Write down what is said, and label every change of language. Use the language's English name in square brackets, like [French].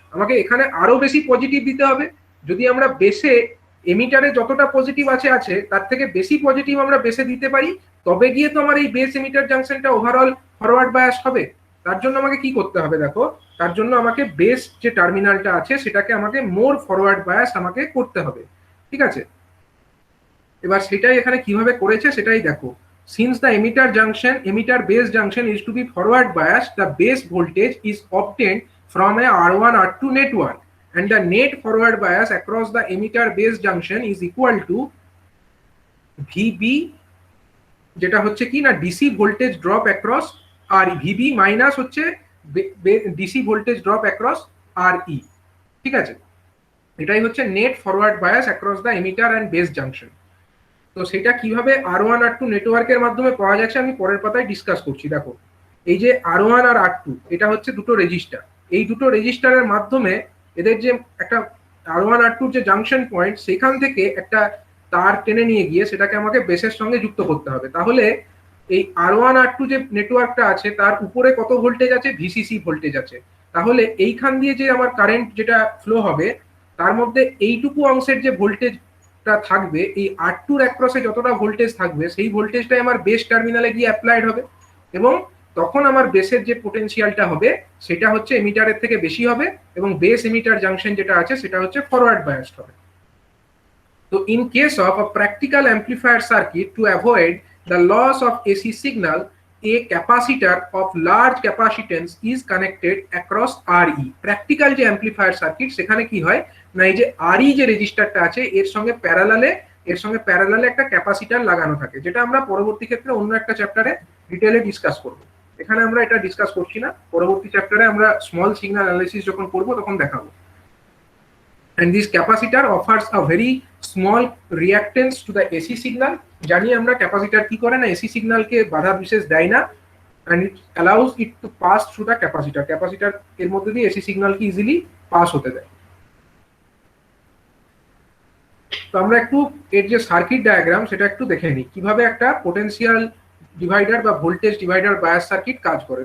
[Bangla] আমাকে এখানে আরো বেশি পজিটিভ দিতে হবে। যদি আমরা বেসে এমিটারে যতটা পজিটিভ আছে তার থেকে বেশি পজিটিভ আমরা বেসে দিতে পারি, তবে গিয়ে তো আমার এই base emitter জাংশনটা overall forward bias হবে। তার জন্য আমাকে কি করতে হবে দেখো, তার জন্য আমাকে বেস যে টার্মিনালটা আছে সেটাকে আমাকে মোর ফরওয়ার্ড বায়াস আমাকে করতে হবে। ঠিক আছে, এবার সেটাই এখানে কিভাবে করেছে সেটাই দেখো। [English] since the emitter base junction is to be forward biased, the base voltage is obtained from a R1 R2 network, and the net forward bias across the emitter base junction is equal to VB, [Bangla] যেটা হচ্ছে কি না [English] DC voltage drop across R VB minus হচ্ছে DC voltage drop across R E. [Bangla] ঠিক আছে, এটাই হচ্ছে net forward bias across the emitter and base junction. তো সেটা কিভাবে R1 R2 নেটওয়ার্কের মাধ্যমে পাওয়া যাচ্ছে আমি পরের পাতায় ডিসকাস করছি। দেখো, এই যে R1 আর R2, এটা হচ্ছে দুটো রেজিস্টার। এই দুটো রেজিস্টারের মাধ্যমে এদের যে একটা R1 R2 যে জাংশন পয়েন্ট, সেখান থেকে একটা তার টেনে নিয়ে গিয়ে সেটাকে আমাকে বেসের সঙ্গে যুক্ত করতে হবে। তাহলে এই R1 R2 যে নেটওয়ার্কটা আছে, তার উপরে কত ভোল্টেজ আছে? ভিসিসি ভোল্টেজ আছে। তাহলে এইখান দিয়ে যে আমার কারেন্ট যেটা ফ্লো হবে, তার মধ্যে এইটুকু অংশের যে ভোল্টেজটা থাকবে, এই R2 অ্যাক্রসে যতটা ভোল্টেজ থাকবে, সেই ভোল্টেজটাই আমার বেস টার্মিনালে গিয়ে অ্যাপ্লাইড হবে। এবং তখন আমার বেসের যে পোটেনশিয়ালটা হবে সেটা হচ্ছে এমিটারের থেকে বেশি হবে, এবং বেস এমিটার জাংশন যেটা আছে সেটা হচ্ছে ফরওয়ার্ড বায়াসড হবে। [English] So in case of a practical amplifier circuit, to avoid the loss of AC signal, a capacitor of large capacitance is connected across RE. [Bangla] Practical যে amplifier circuit, সেখানে কি হয় না, এই যে RE যে রেজিস্টারটা আছে এর সঙ্গে প্যারালালে একটা ক্যাপাসিটর লাগানো থাকে, যেটা আমরা পরবর্তী ক্ষেত্রে অন্য একটা চ্যাপ্টারে ডিটেইলে ডিসকাস করব। এখানে আমরা এটা ডিসকাস করছি না, পরবর্তী চ্যাপ্টারে আমরা স্মল সিগন্যাল অ্যানালিসিস যখন করব তখন দেখাবো। [English] And this capacitor offers a very small reactance to the AC signal. [Bangla] জানি আমরা ক্যাপাসিটর কি করে না, এসি সিগন্যালকে বাধা বিশেষ দেয় না, [English] and it allows it to pass through the capacitor. [Bangla] Capacitor এর মধ্যে দিয়ে এসি সিগন্যালকে ইজিলি পাস হতে দেয়। তো আমরা একটু এর যে সার্কিট ডায়াগ্রাম সেটা একটু দেখে নিই, কিভাবে একটা পোটেনশিয়াল ডিভাইডার বা ভোল্টেজ ডিভাইডার বায়াস সার্কিট কাজ করে।